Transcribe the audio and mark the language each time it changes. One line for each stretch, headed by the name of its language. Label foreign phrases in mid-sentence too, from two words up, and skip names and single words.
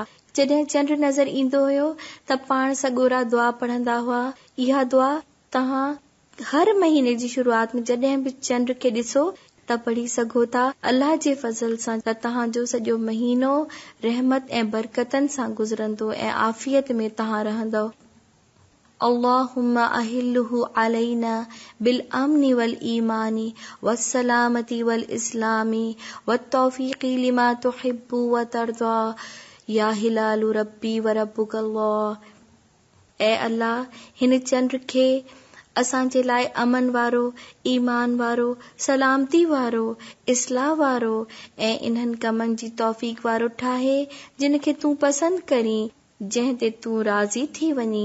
Sindhi: जॾहिं चंड नज़र ईंदो हुयो त पाण सॻोरा दुआ पढ़ंदा हुआ। इहा दुआ तव्हां हर महीने जी शुरूआत में जॾहिं बि चंड खे ॾिसो त पढ़ी सघो था। अल्लाह जे फज़ल सां त तव्हांजो सॼो महीनो रहमत ऐं बरकतनि सां गुज़रंदो ऐं आफ़ियत में तव्हां रहंदव।
Arabic: اللهم أهله علينا بالأمن والإيمان والسلامة والإسلام والتوفيق لما تحب و ترضى يا هلال ربي و ربك الله.
Sindhi: ऐ अल्लाह, हिन चंड खे असांजे लाइ अमन वारो, ईमान वारो, सलामती वारो, इस्लाह वारो ऐं इन्हनि कमनि जी तौफ़ीक़ वारो ठाहे जिन खे तूं पसंदि करीं, जंहिं ते तूं राज़ी थी वञी।